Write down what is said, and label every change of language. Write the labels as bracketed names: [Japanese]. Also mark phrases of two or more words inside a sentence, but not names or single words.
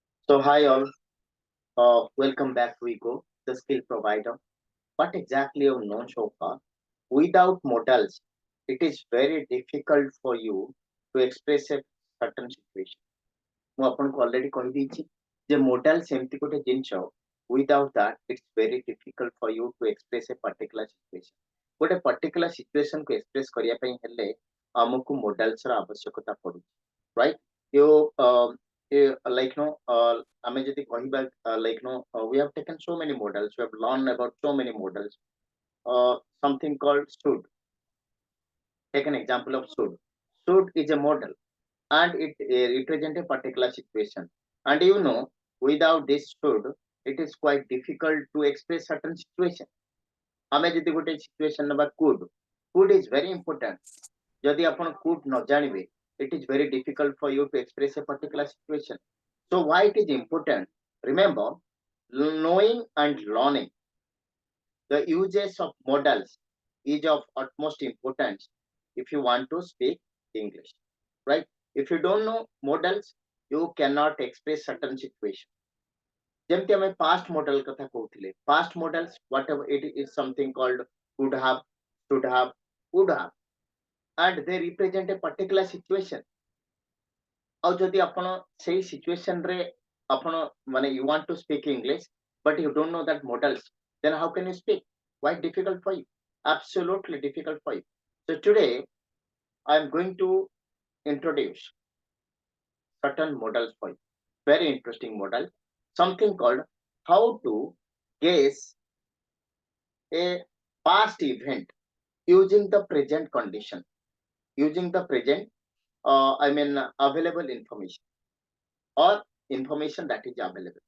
[English] So hi all, welcome back to Ego, the skill provider. What exactly you've known so far? Without models, it is very difficult for you to express a certain situation. [Odia] ମୁଁ ଆପଣଙ୍କୁ already କହିଦେଇଛି ଯେ models ଏମିତି ଗୋଟେ ଜିନିଷ [English] without that it's very difficult for you to express a particular situation. [Odia] ଗୋଟେ [English] particular situation [Odia] କୁ express କରିବା ପାଇଁ ହେଲେ ଆମକୁ models ର ଆବଶ୍ୟକତା ପଡୁଛି, [English] right? you like no [Odia] ଆମେ ଯଦି କହିବା [English] like no we have taken so many models, we have learned about so many models. Something called should. Take an example of should. Should is a model and it represents a particular situation. And without this should, it is quite difficult to express certain situation. [Odia] ଆମେ ଯଦି ଗୋଟେ [English] situation नंबर could is very important. [Odia] ଯଦି ଆପଣ could न ଜାଣିବେ, [English] it is very difficult for you to express a particular situation. So why it is important? Remember, knowing and learning the uses of models is of utmost importance if you want to speak English, right? If you don't know models, you cannot express certain situation. [Odia] ଯେମିତି ଆମେ [English] past model [Odia] କଥା କହୁଥିଲେ, [English] past models whatever it is something called could have, should have, would have, and they represent a particular situation. [Odia] ଆଉ ଯଦି ଆପଣ ସେଇ situation ରେ ଆପଣ ମାନେ [English] you want to speak English but you don't know that models, then how can you speak? Quite difficult for you, absolutely difficult for you. So today I am going to introduce certain models for you. Very interesting model. Something called how to guess a past event using the present condition, using the present, available information or information that is available.